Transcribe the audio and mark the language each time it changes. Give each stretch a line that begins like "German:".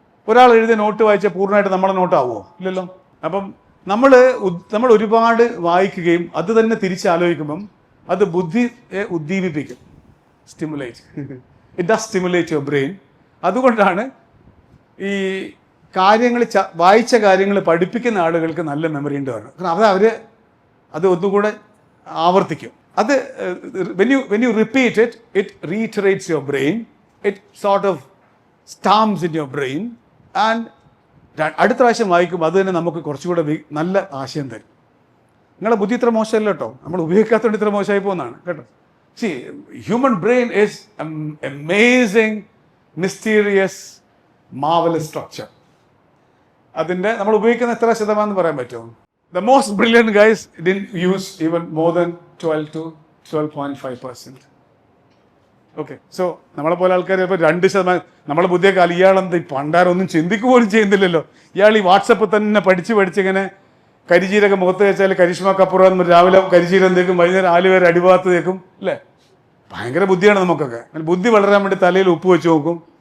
Malayalam: ഒരാൾ എഴുതിയ നോട്ട് വായിച്ചാൽ പൂർണ്ണമായിട്ട് നമ്മുടെ നോട്ടാവുമോ? ഇല്ലല്ലോ. അപ്പം നമ്മൾ ഒരുപാട് വായിക്കുകയും അത് തന്നെ തിരിച്ചാലോചിക്കുമ്പം അത് ബുദ്ധിയെ ഉദ്ദീപിപ്പിക്കും, stimulate.
English: It does stimulate your brain.
Malayalam: അതുകൊണ്ടാണ് ഈ കാര്യങ്ങൾ വായിച്ച കാര്യങ്ങൾ പഠിപ്പിക്കുന്ന ആളുകൾക്ക് നല്ല മെമ്മറി ഉണ്ട് പറഞ്ഞത്. കാരണം അത് ഒന്നുകൂടെ ആവർത്തിക്കും.
English: അത് when you repeat it, it reiterates your brain, it sort of stamps in your brain, and
Malayalam: അടുത്ത പ്രാവശ്യം വായിക്കുമ്പോൾ അത് തന്നെ നമുക്ക് കുറച്ചുകൂടെ നല്ല ആശയം തരും. നിങ്ങളുടെ ബുദ്ധി ഇത്ര മോശമല്ല കേട്ടോ, നമ്മൾ ഉപയോഗിക്കാത്തതുകൊണ്ട് ഇത്ര മോശമായി പോകുന്നതാണ് കേട്ടോ.
English: See, human brain is amazing, mysterious, marvellous structure.
Malayalam: അതിൻ്റെ നമ്മൾ ഉപയോഗിക്കുന്ന എത്ര ശതമാനം പറയാൻ പറ്റുമോ?
English: The most brilliant guys didn't use even more than 12 to 12.5%.
Malayalam: Okay, so നമ്മളെ പോലെ ആൾക്കാർ ഇപ്പോൾ 2%, നമ്മളെ ബുദ്ധിയൊക്കെ ഇയാളെന്ത് പണ്ടാരൊന്നും ചിന്തിക്കുക പോലും ചെയ്യുന്നില്ലല്ലോ. ഇയാൾ ഈ വാട്സപ്പ് തന്നെ പഠിച്ച് ഇങ്ങനെ കരിചീരൊക്കെ മുഖത്ത് വെച്ചാൽ കരിഷ്മ കപൂർ രാവിലെ കരിചീരം തേക്കും, വൈകുന്നേരം ആലുവേരെ അടിഭാഗത്ത് തേക്കും അല്ലേ. ഭയങ്കര ബുദ്ധിയാണ് നമുക്കൊക്കെ. ബുദ്ധി വളരാൻ വേണ്ടി തലയിൽ ഉപ്പ് വെച്ച് നോക്കും,